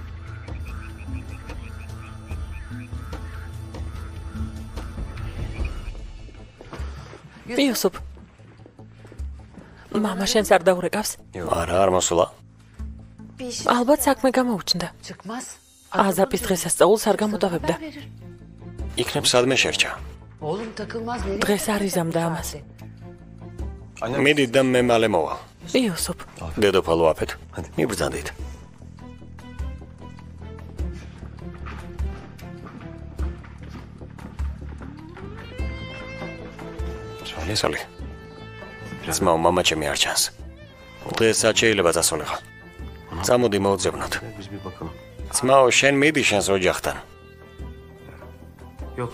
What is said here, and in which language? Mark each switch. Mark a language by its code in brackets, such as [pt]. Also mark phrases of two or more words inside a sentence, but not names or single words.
[ka] იოსუფ. მამა შენს არ დაურეკავს? არა, არ მოსულა. ალბათ საქმე გამოუჩნდა. [tr] Çıkmaz. [ka] აზაპის დღესასწაულს არ გამოტოვებდა. იქნებ სადმე შერჩა. [tr] Oğlum takılmaz. Nereye [ka] დღეს არ იზამდა ამას. მიდით და მე მალე მოვა. იოსუფ. დედოფალო აფეთ. მიბრძანდით. სალი. ძმაო, მამა ჩემი არ ჩანს. დღესაც შეიძლება წასულიყო. წამოდი მოვძებნოთ. [tr] Biz bir bakalım. [ka] ძმაო, შენ მიდი შენს ოჯახთან. [tr] Yok.